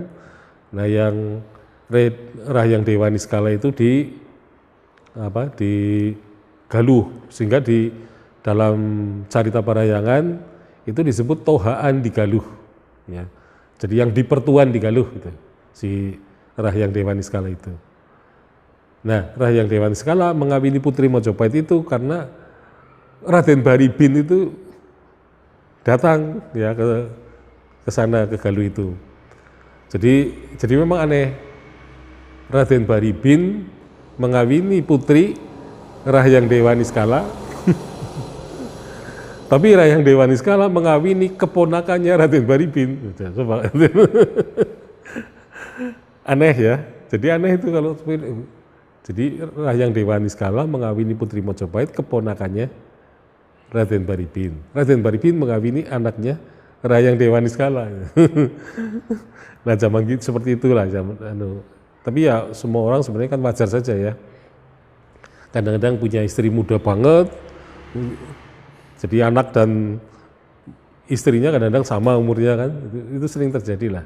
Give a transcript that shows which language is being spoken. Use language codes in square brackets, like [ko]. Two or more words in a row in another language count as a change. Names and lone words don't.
[id] Nah, yang Rahyang Dewa Niskala itu di Galuh, sehingga di dalam carita parayangan itu disebut Tohaan di Galuh. Ya. Jadi yang di Pertuan di Galuh itu, si Rahyang Dewa Niskala itu. Nah, Rahyang Dewa Niskala mengawini putri Majapahit itu karena Raden Baribin itu datang ya ke sana, ke Galuh itu. Jadi memang aneh, Raden Baribin mengawini putri Rahyang Dewa Niskala, tapi Rahyang Dewa Niskala mengawini keponakannya Raden Baribin. Coba. Aneh ya, jadi aneh itu kalau jadi Rahyang Dewa Niskala mengawini putri Majapahit, keponakannya Raden Baribin. Raden Baribin mengawini anaknya Rahyang Dewa Niskala. Nah, zaman gitu seperti itulah zaman tapi ya semua orang sebenarnya kan wajar saja ya. Kadang-kadang punya istri muda banget. Jadi anak dan istrinya kadang-kadang sama umurnya kan. Itu sering terjadi lah.